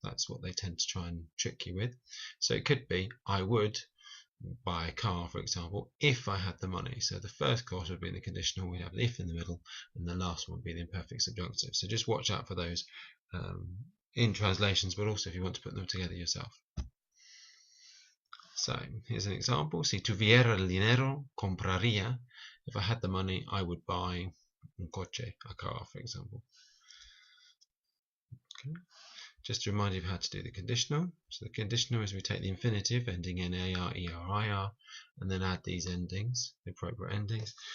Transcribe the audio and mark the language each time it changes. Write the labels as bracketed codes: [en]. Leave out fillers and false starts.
[en] That's what they tend to try and trick you with. So it could be I would buy a car, for example, if I had the money. So the first clause would be in the conditional, we'd have the if in the middle, and the last one would be the imperfect subjunctive. So just watch out for those in translations, but also if you want to put them together yourself. So here's an example. [es] Si tuviera el dinero, compraría. [en] If I had the money, I would buy [es] un coche, [en] a car, for example. Okay. Just to remind you of how to do the conditional. So the conditional is we take the infinitive ending in AR, ER, IR, and then add these endings, the appropriate endings.